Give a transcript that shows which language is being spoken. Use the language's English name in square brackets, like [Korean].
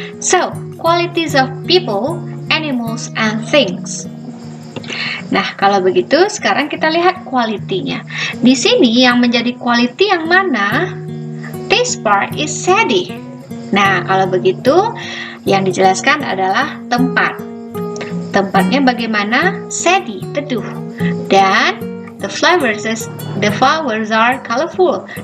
[English] So, qualities of people, animals, and things. [Indonesian] Nah, kalau begitu, sekarang kita lihat quality-nya. Di sini yang menjadi quality yang mana? [English] This part is saddy. [Indonesian] Nah, kalau begitu, yang dijelaskan adalah tempat. Tempatnya bagaimana? Shady, teduh. [English] Dan the flowers are colorful.